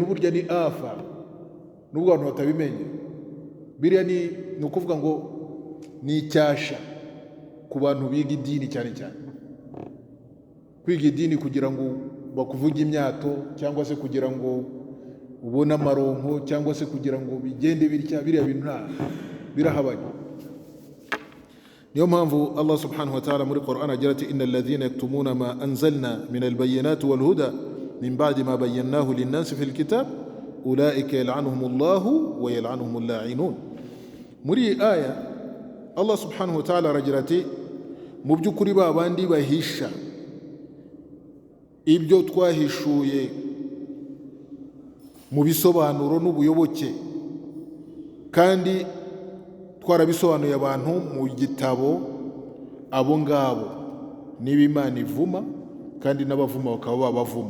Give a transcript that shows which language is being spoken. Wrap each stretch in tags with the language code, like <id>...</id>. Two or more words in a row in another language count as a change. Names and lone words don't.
<rw>Burya ni afa nubwo abantu batabimenye. Biriya ni ukuvuga ngo ni icyasha ku bantu biga idini, cyane cyane kwiga idini kugira ngo bakuvuge imyato, cyangwa se kugira ngo ubone amaronko, cyangwa se kugira ngo bigende bitya. Biriya bintu birahabanye. Niyo mpamvu</rw> <ar>الله سبحانه وتعالى</ar> <rw>muri Qur'an agira ati</rw> <ar>إن الذين يكتمون ما أنزلنا من البينات والهدى من بعد ما بيناه للناس في الكتاب أولئك يلعنهم الله ويلعنهم اللاعنون.</ar> <rw>Muri aya</rw> <ar>الله سبحانه وتعالى</ar> <rw>aragira ati mu by'ukuri ba bandi bahisha ibyo twahishuye mu bisobanuro n'ubuyoboke kandi twarabisobanuye abantu mu gitabo, abo ngabo niba Imana ivuma, kandi n'abavuma bakaba babavuma.</rw>